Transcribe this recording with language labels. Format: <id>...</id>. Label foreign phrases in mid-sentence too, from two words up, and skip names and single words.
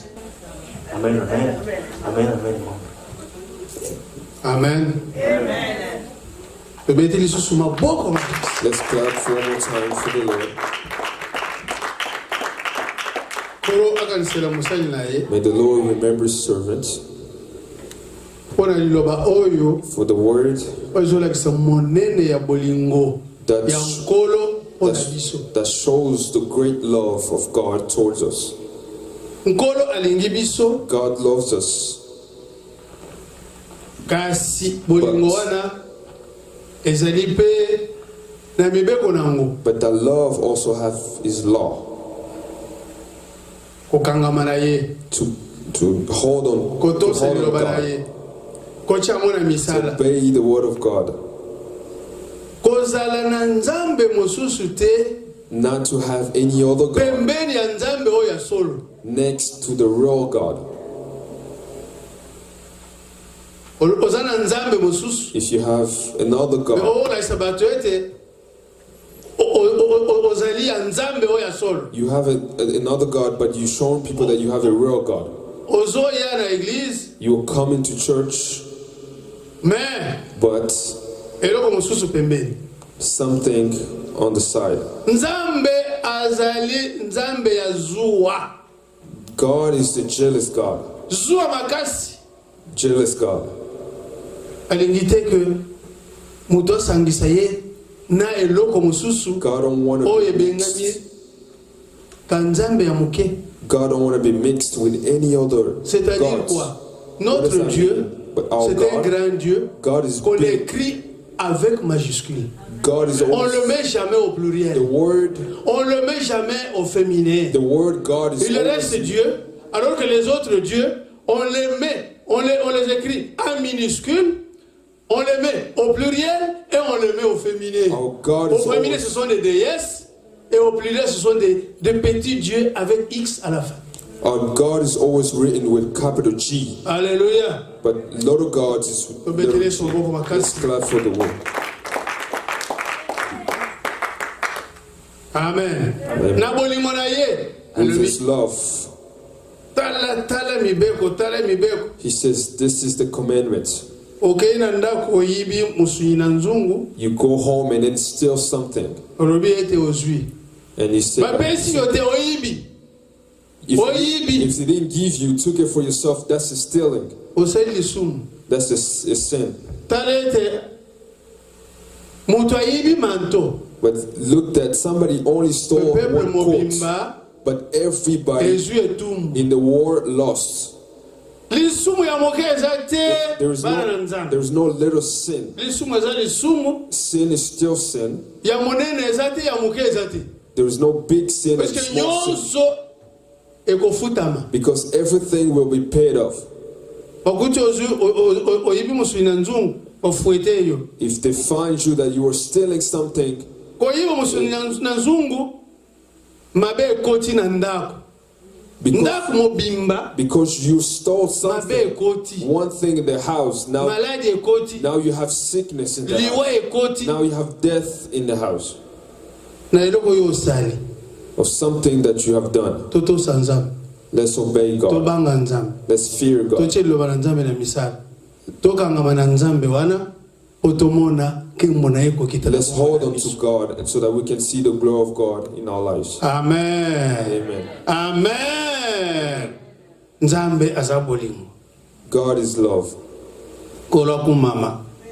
<en>Amen, amen. Amen, amen. Amen.</en> <ln>Bebete lisusu maboko makasi.</ln> <en>Let's clap one more time for the Lord.</en> <ln>Kolo akanisela mosali na ye</ln> <en>May the Lord remember his servants</en> <ln>mpo na liloba oyo</ln> <en>for the word</en> <ln>oyo ezolakisa monene ya bolingo</ln> <en>That's-</en> <ln>ya nkolo mpo na biso.</ln> <en>that shows the great love of God towards us.</en> <ln>Nkolo alingi biso,</ln> <en>God loves us,</en> <ln>kasi bolingo wana ezali mpe na mibeko nango.</ln> <en>but that love also have his law</en> <ln>Kokangama na ye,</ln> <en>to hold on, to</en> <ln>kotosa</ln> <en>hold on</en> <ln>liloba na</ln> <en>God,</en> <ln>ye, kotia yango na</ln> <en>to</en> <ln>misala.</ln> <en>obey the word of God,</en> <ln>Kozala na nzambe mosusu te</ln> <en>not to have any other God</en> <ln>pembeni ya nzambe oyo ya solo.</ln> <en>next to the real God.</en> <ln>ozana nzambe mosusu</ln> <en>if you have another God,</en> <ln>olaisa bato ete ozali ya nzambe oyo ya solo,</ln> <en>you have another God, but you're showing people that you have a real God.</en> <ln>ozoya na église</ln> <en>You're coming to church,</en> <ln>mais</ln> <en>but</en> <ln>eloko mosusu pembeni.</ln> <en>something on the side.</en> <ln>Nzambe azali nzambe ya zuwa.</ln> <en>God is the jealous God.</en> <ln>Zuwa makasi.</ln> <en>Jealous God.</en> <ln>Alingi te ke muto sangisa ye na eloko mosusu</ln> <en>God don't want to</en> <ln>oyo</ln> <en>be</en> <ln>ebengami</ln> <en>mixed.</en> <ln>ka nzambe ya moke.</ln> <en>God don't want to be mixed with any other</en> <fr>C'est-à-dire</fr> <en>gods.</en> <fr>quoi?</fr> <en>What</en> <fr>Notre</fr> <en>does that</en> <fr>Dieu,</fr> <en>mean? But our</en> <fr>c'est un</fr> <en>God,</en> <fr>grand Dieu</fr> <en>God is</en> <fr>qu'on</fr> <en>big.</en> <fr>écrit avec majuscule.</fr> <en>God is</en> <fr>On</fr> <en>always,</en> <fr>le met jamais au</fr> <en>the</en> <fr>pluriel.</fr> <en>word,</en> <fr>On le met jamais au féminin.</fr> <en>the word God is</en> <fr>Il reste</fr> <en>always,</en> <fr>Dieu, alors que les autres dieux, on les met, on les écrit en minuscule, on les met au pluriel et on les met au féminin.</fr> <en>Our God</en> <fr>Au</fr> <en>is</en> <fr>féminin,</fr> <en>always,</en> <fr>ce sont des déesses, et au pluriel, ce sont des petits dieux avec X à la fin.</fr> <en>our God is always written with capital G,</en> <fr>Alléluia.</fr> <en>but little gods is with little G. Let's clap for the word. Amen. Amen.</en> <ln>Na bolingo na ye.</ln> <en>With</en> <ln>Alobi,</ln> <en>his love,</en> <ln>tala mibeko, tala mibeko.</ln> <en>he says, this is the commandment.</en> <ln>Okei na ndako oyibi musuni na nzungu,</ln> <en>You go home and then steal something.</en> <ln>olobi ete ozwi.</ln> <en>And he said,</en> <ln>Bapesi yo te oyibi.</ln> <en>if they didn't give you, took it for yourself, that's a stealing.</en> <ln>Oseli lisumu.</ln> <en>That's a sin.</en> <ln>Tala ete mutu ayibi manto.</ln> <en>But look that somebody only stole</en> <ln>Pepe</ln> <en>one coat,</en> <ln>mobimba</ln> <en>but everybody</en> <ln>ezwi etumu.</ln> <en>in the war lost.</en> <ln>Lisumu ya moke eza te bana na nzambe.</ln> <en>There's no little sin.</en> <ln>Lisumu eza lisumu,</ln> <en>Sin is still sin.</en> <ln>ya monene eza te, ya moke eza te.</ln> <en>There is no big sin and</en> <fr>Parce que</fr> <en>small sin.</en> <ln>nyonso ekofutama.</ln> <en>Because everything will be paid off.</en> <ln>Okuti ozwi oyibi musuni na nzungu, ofuete yo. If they find you that you are stealing something, Koyiba musuni na nzungu, mabe ekoti na ndako. Ndako mobimba,</ln> <en>because you stole</en> <ln>mabe</ln> <en>something,</en> <ln>ekoti.</ln> <en>one thing in the house, now</en> <ln>Maladi ekoti.</ln> <en>you have sickness in the</en> <ln>Liwa</ln> <en>house.</en> <ln>ekoti.</ln> <en>Now you have death in the house</en> <ln>Na eloko yo osali.</ln> <en>of something that you have done.</en> <ln>Totosa nzambe.</ln> <en>Let's obey God.</en> <ln>Tobanga nzambe.</ln> <en>Let's fear God.</en> <ln>Toche liloba na nzambe na misala. Tokangama na nzambe wana. Otomona kembo na ye kokita.</ln> <en>Let's hold on to God so that we can see the glory of God in our lives. Amen. Amen.</en> <ln>Amen. Nzambe aza bolingo.</ln> <en>God is love.</en> <ln>Kola ku mama.</ln>